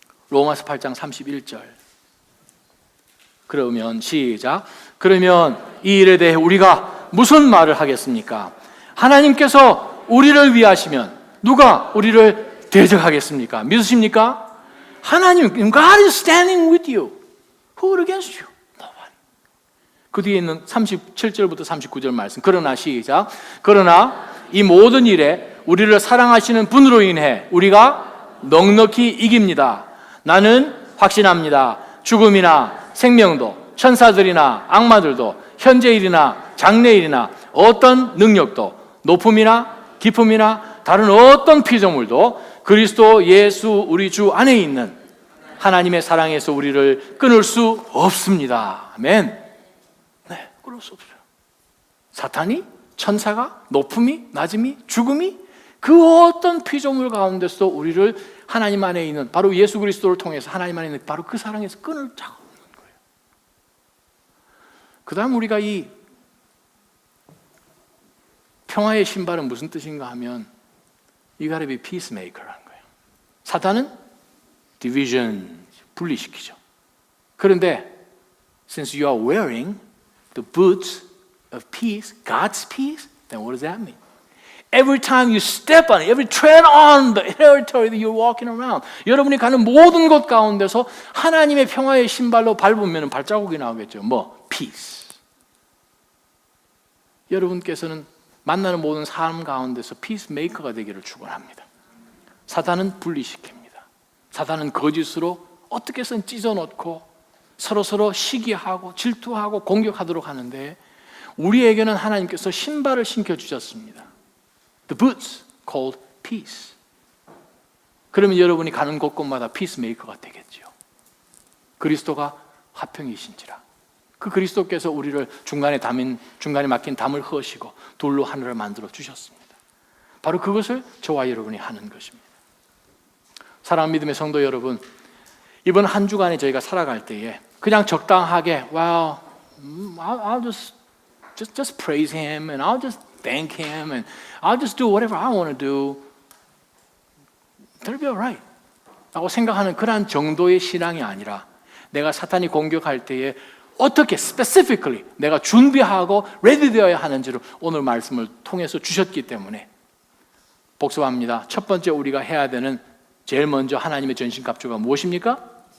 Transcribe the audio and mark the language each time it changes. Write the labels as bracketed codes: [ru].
[ko] 로마서 8장 31절. 그러면 시작. 그러면 이 일에 대해 우리가 무슨 말을 하겠습니까? 하나님께서 우리를 위하시면 누가 우리를 대적하겠습니까? 믿으십니까? [en] 하나님, God is standing with you. Who will against you? No one. [ko] 그 뒤에 있는 37절부터 39절 말씀. 그러나 시작. 그러나 이 모든 일에 우리를 사랑하시는 분으로 인해 우리가 넉넉히 이깁니다. 나는 확신합니다. 죽음이나 생명도, 천사들이나 악마들도, 현재일이나 장래일이나 어떤 능력도, 높음이나 깊음이나 다른 어떤 피조물도 그리스도 예수 우리 주 안에 있는 하나님의 사랑에서 우리를 끊을 수 없습니다. 아멘. 네, 끊을 수 없어요. 사탄이, 천사가, 높음이, 낮음이, 죽음이 그 어떤 피조물 가운데서 우리를 하나님 안에 있는 바로 예수 그리스도를 통해서 하나님 안에 있는 바로 그 사랑에서 끊을 자가 없는 거예요. 그 다음 우리가 이 평화의 신발은 무슨 뜻인가 하면 [en] You gotta be peacemaker [ko] 라는 거예요. 사탄은 division, 분리시키죠. 그런데 [en] since you are wearing the boots of peace, God's peace, then what does that mean? Every time you step on it, every tread on the territory that you're walking around, [ko] 여러분이 가는 모든 곳 가운데서 하나님의 평화의 신발로 밟으면 발자국이 나오겠죠. 뭐? peace. 여러분께서는 만나는 모든 삶 가운데서 피스메이커가 되기를 축원합니다. 사탄은 분리시킵니다. 사탄은 거짓으로 어떻게 해서는 찢어놓고 서로 시기하고 질투하고 공격하도록 하는데 우리에게는 하나님께서 신발을 신겨주셨습니다. [en] The boots called peace. [ko] 그러면 여러분이 가는 곳곳마다 피스메이커가 되겠죠. 그리스도가 화평이신지라. 그 그리스도께서 우리를 중간에 막힌 담을 허시고 돌로 하늘을 만들어 주셨습니다. 바로 그것을 저와 여러분이 하는 것입니다. 사랑하는 믿음의 성도 여러분, 이번 한 주간에 저희가 살아갈 때에 그냥 적당하게 [en] well, I'll just praise Him and I'll just thank Him and I'll just do whatever I want to do. That'll be all right. [ko] 라고 생각하는 그런 정도의 신앙이 아니라 내가 사탄이 공격할 때에 어떻게 specifically 내가 준비하고 ready 되어야 하는지를 오늘 말씀을 통해서 주셨기 때문에 복습합니다. 첫 번째 우리가 해야 되는 제일 먼저 하나님의 전신갑주가 무엇입니까?